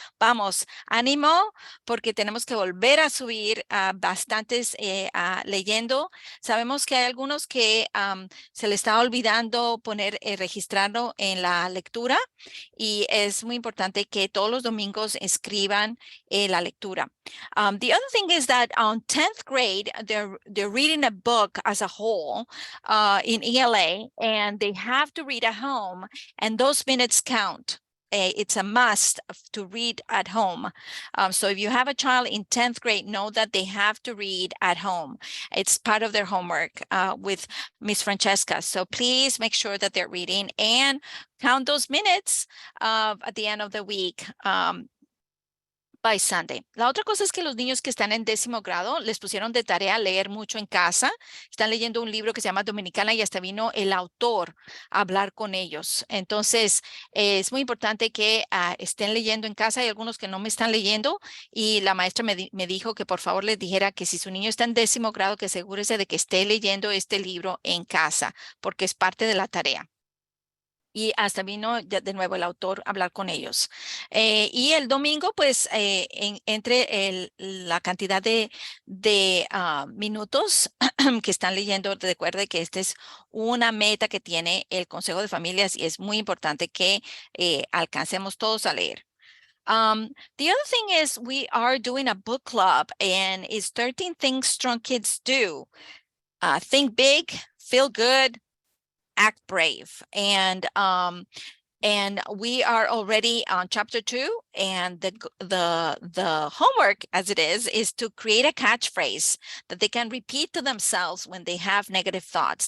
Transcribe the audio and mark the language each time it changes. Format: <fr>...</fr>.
<es>Vamos, ánimo, porque tenemos que volver a subir bastantes leyendo. Sabemos que hay algunos que se les está olvidando registrarlo en la lectura, y es muy importante que todos los domingos escriban la lectura.</es> <en>The other thing is that on 10th grade, they're reading a book as a whole in ELA, and they have to read at home, and those minutes count. It's a must to read at home. So if you have a child in 10th grade, know that they have to read at home. It's part of their homework with Miss Francesca. So please make sure that they're reading and count those minutes at the end of the week. By Sunday.</en> <es>La otra cosa es que los niños que están en 10º grado les pusieron de tarea leer mucho en casa. Están leyendo un libro que se llama Dominicana y hasta vino el autor a hablar con ellos. Entonces, es muy importante que estén leyendo en casa. Hay algunos que no me están leyendo y la maestra me dijo que por favor les dijera que si su niño está en 10º grado, que asegúrese de que esté leyendo este libro en casa, porque es parte de la tarea. Y hasta vino de nuevo el autor a hablar con ellos. Y el domingo, pues, entre la cantidad de minutos que están leyendo, recuerde que esta es una meta que tiene el Consejo de Familias y es muy importante que alcancemos todos a leer.</es> <en>The other thing is we are doing a book club, and it's 13 things strong kids do. Think big, feel good, act brave. And And we are already on chapter 2, and the homework, as it is to create a catchphrase that they can repeat to themselves when they have negative thoughts.</en>